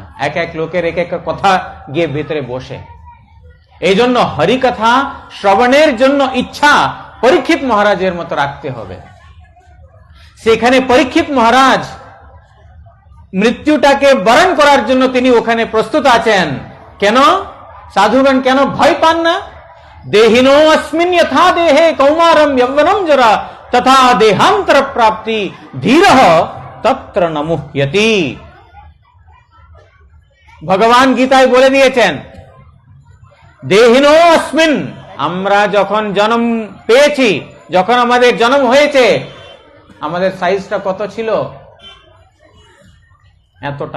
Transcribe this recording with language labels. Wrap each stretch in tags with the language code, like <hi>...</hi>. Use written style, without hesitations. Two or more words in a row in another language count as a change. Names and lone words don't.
<bn>এক এক লোকের এক এক কথা গিয়ে ভিতরে বসে। এই জন্য হরিকথা শ্রবণের জন্য ইচ্ছা পরীক্ষিত মহারাজের মতো রাখতে হবে। সেখানে পরীক্ষিত মহারাজ মৃত্যুটাকে বরণ করার জন্য তিনি ওখানে প্রস্তুত আছেন। কেন? সাধুগণ কেন ভয় পান না?</bn> <sa>দেহিনো अस्मिन् यथा देहे कौमारम यौवनम जरा तथा देहांतर प्राप्ति धीरः तत्र न मुह्यति।</sa> <bn>ভগবান গীতায় বলে দিয়েছেন,</bn> <sa>দেহিনো अस्मिन्,</sa> <bn>আমরা যখন জন্ম পেয়েছি, যখন আমাদের জন্ম হয়েছে, আমাদের সাইজটা কত ছিল? এতটা।</bn>